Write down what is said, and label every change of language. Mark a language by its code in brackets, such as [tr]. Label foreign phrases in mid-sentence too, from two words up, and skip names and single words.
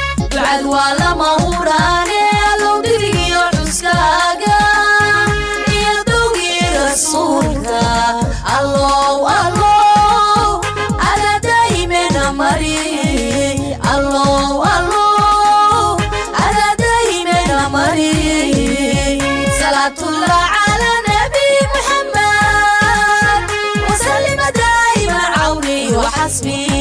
[so] Ducadu waa lama huraane, allow dirigiyo xuskaaga, iyo dowgii rasuulka. Allow, allow, ada daa'imena mari. Allow, allow, ada daa'imena mari. [ar] صلاة الله على نبي محمد وسلّم دائماً عوني وحسبي.